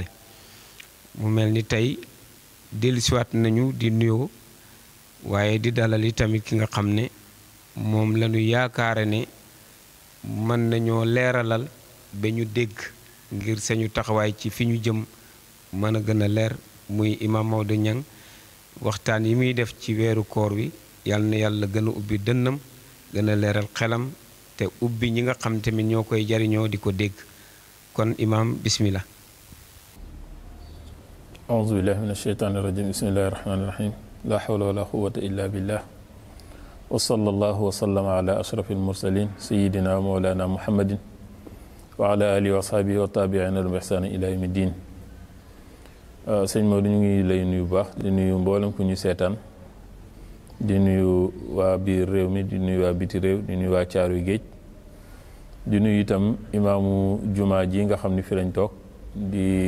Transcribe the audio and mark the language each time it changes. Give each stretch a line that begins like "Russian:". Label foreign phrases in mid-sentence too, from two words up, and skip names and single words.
Wolof: mu mel ni tey dellusiwaat nañu di nuyoo waaye di dalal yi tamit ki nga xam ne moom lañu yaakaare ne mën nañoo leeralal ba ñu dégg ngir sañu taxawaay ci fi ñu jëm mën a gën a leer, muy Imam Maodo Niang. waxtaan yi muy def ci weeru koor wi yal na yàlla gën a ubbi dënnam, gën a leeral xelam, te ubbi ñi nga xam tamit ñoo koy jariñoo di ko dégg. kon Imam, bismillah.
Arabic: أعوذ بالله من الشيطان الرجيم. بسم الله الرحمن الرحيم. لا حول ولا قوة إلا بالله، وصلى الله وسلم على أشرف المرسلين سيدنا مولانا محمد وعلى آله وصحبه والتابعين لهم بإحسان إلى يوم الدين.
Wolof: sëñ Maodo, ñu ngi lay nuyu baax, di nuyu mboolem ku ñu seetaan, di nuyu waa biir réew mi, di nuyu waa biti réew, di nuyu waa Caaroy Géej, di nuyu itam imaamu jumaa ji nga xam ne fi lañ toog di